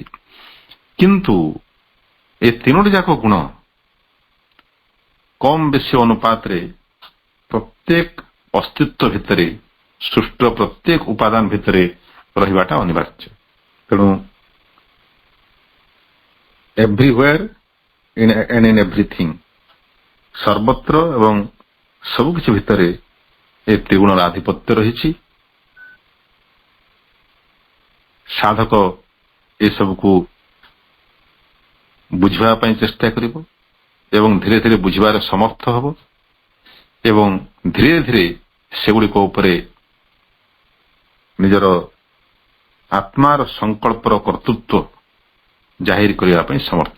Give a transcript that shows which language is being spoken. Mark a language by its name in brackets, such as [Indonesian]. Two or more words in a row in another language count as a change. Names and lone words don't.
[Odia] କିନ୍ତୁ ଏ ତିନୋଟି ଯାକ ଗୁଣ କମ୍ ବେଶୀ ଅନୁପାତରେ ପ୍ରତ୍ୟେକ ଅସ୍ତିତ୍ୱ ଭିତରେ, ସୃଷ୍ଟିର ପ୍ରତ୍ୟେକ ଉପାଦାନ ଭିତରେ ରହିବାଟା ଅନିବାର୍ଯ୍ୟ। [English] ତେଣୁ everywhere and in everything, [Odia] ସର୍ବତ୍ର ଏବଂ ସବୁକିଛି ଭିତରେ ଏ ତ୍ରିଗୁଣର ଆଧିପତ୍ୟ ରହିଛି। ସାଧକ ଏସବୁକୁ ବୁଝିବା ପାଇଁ ଚେଷ୍ଟା କରିବ ଏବଂ ଧୀରେ ଧୀରେ ବୁଝିବାରେ ସମର୍ଥ ହେବ ଏବଂ ଧୀରେ ଧୀରେ ସେଗୁଡ଼ିକ ଉପରେ ନିଜର ଆତ୍ମାର ସଂକଳ୍ପର କର୍ତ୍ତୃତ୍ୱ ଜାହିର କରିବା ପାଇଁ ସମର୍ଥ।